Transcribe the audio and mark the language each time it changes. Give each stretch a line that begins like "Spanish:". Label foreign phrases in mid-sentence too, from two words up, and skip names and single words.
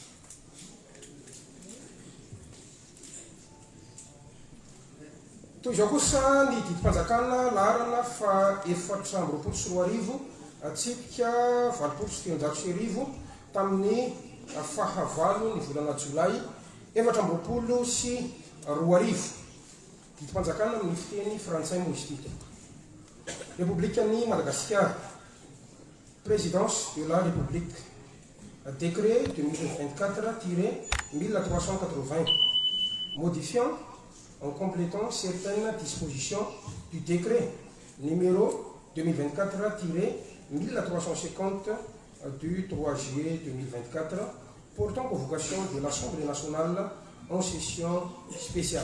Malagasy: Toy izao kosa ny didim-panjakana laharana fa 420 tsipika 20 tamin'ny fahavalo ny volana Jolay 720 sy 20. Didim-panjakana amin'ny fiteny frantsay moa izy ity.
French: République Madagascar, présidence de la République, décret 2024-1380, modifiant en complétant certaines dispositions du décret numéro 2024-1350 du 3 juillet 2024 portant convocation de l'Assemblée nationale en session spéciale.